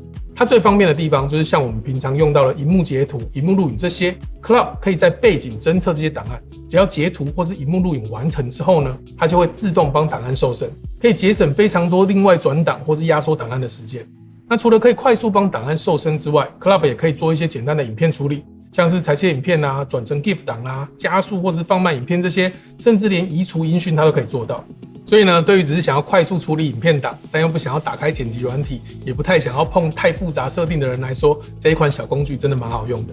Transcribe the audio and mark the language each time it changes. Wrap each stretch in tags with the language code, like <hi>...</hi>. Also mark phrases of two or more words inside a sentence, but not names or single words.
<zh>它最方便的地方就是像我們平常用到的熒幕截圖、熒幕錄影這些 ，Club 可以在背景偵測這些檔案，只要截圖或是熒幕錄影完成之後呢，它就會自動幫檔案瘦身，可以節省非常多另外轉檔或是壓縮檔案的時間。那除了可以快速幫檔案瘦身之外 ，Club 也可以做一些簡單的影片處理，像是裁切影片啊、轉成 GIF 檔啊、加速或是放慢影片這些，甚至連移除音訊它都可以做到。所以呢，对於只是想要快速處理影片檔，但又不想要打開剪輯軟體，也不太想要碰太複雜設定的人來說，這一款小工具真的蠻好用的。</zh>